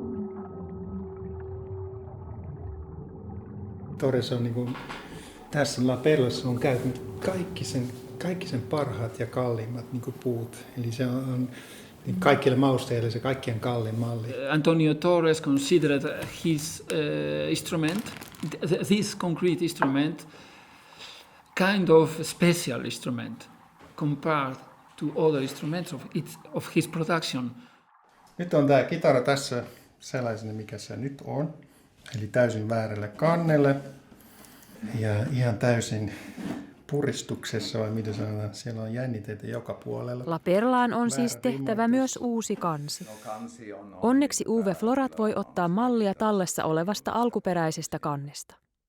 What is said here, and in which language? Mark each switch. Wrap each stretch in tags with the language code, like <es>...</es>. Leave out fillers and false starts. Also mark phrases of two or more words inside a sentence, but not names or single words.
<fi>Torres on niin kuin, tässä La Perlassa on käynyt kaikki sen parhaat ja kalliimmat niin kuin puut. Eli se on niin kaikille mausteille se kaikkien kallein malli.</fi> <en>Antonio Torres considered his instrument, this concrete instrument, kind of special instrument compared to other instruments of his production.</en> <fi>Nyt on tämä kitara tässä sellaisena, mikä se nyt on. Eli täysin väärälle kannelle ja ihan täysin puristuksessa, vai mitä sanotaan, siellä on jännitteitä joka puolella. La Perlaan on siis tehtävä myös uusi kansi. Onneksi Uwe Florat voi ottaa mallia tallessa olevasta alkuperäisestä kannesta.</fi>